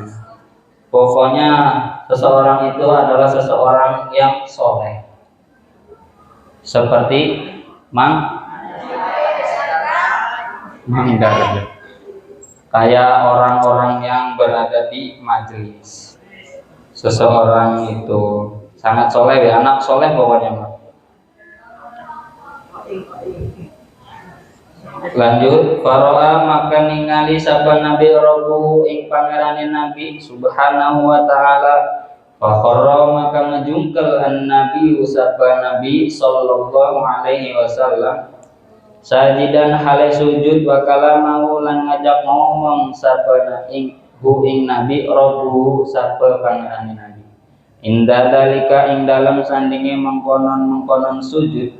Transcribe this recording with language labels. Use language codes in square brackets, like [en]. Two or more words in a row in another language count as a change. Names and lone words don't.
[id] Pokoknya seseorang itu adalah seseorang yang soleh, seperti Darja, kayak orang-orang yang berada di majelis. Seseorang itu sangat soleh, ya, anak soleh pokoknya mah. [jv] Lanjut, faro'a maka ningali sapa nabi rabbuhu ing pangerane nabi subhanahu [ar] وتعالى, [jv] fakharra maka ngejungkel an nabi sapa nabi [ar] صلى الله عليه وسلم [jv] sajidan hale sujud [ar] وكلمه [jv] lan ngajak ngomong sapa ing nabi rabbuhu sapa pangerane nabi [ar] عند ذلك [jv] ing dalam sandinge mengkonon sujud.